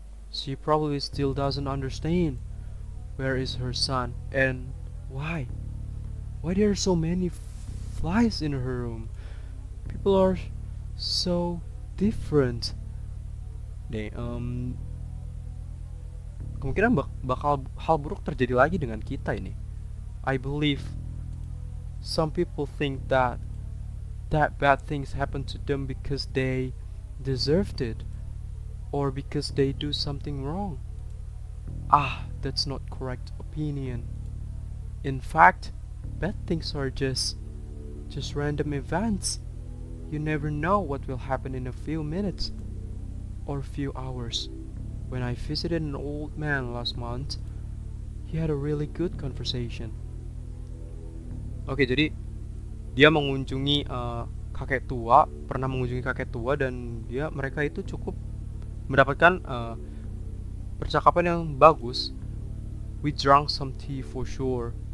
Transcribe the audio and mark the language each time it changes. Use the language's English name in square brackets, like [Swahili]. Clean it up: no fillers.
[English] She probably still doesn't understand. Where is her son, and why? Why there are so many flies in her room? People are so different. [Indonesian] Nih, kemungkinan bakal hal buruk terjadi lagi dengan kita ini. [English] I believe some people think that bad things happen to them because they deserved it, or because they do something wrong. That's not correct opinion. In fact, bad things are just random events. You never know what will happen in a few minutes or few hours. When I visited an old man last month, he had a really good conversation. [Indonesian] Oke, jadi dia mengunjungi kakek tua, pernah mengunjungi kakek tua, dan mereka itu cukup mendapatkan percakapan yang bagus. [English] We drank some tea for sure.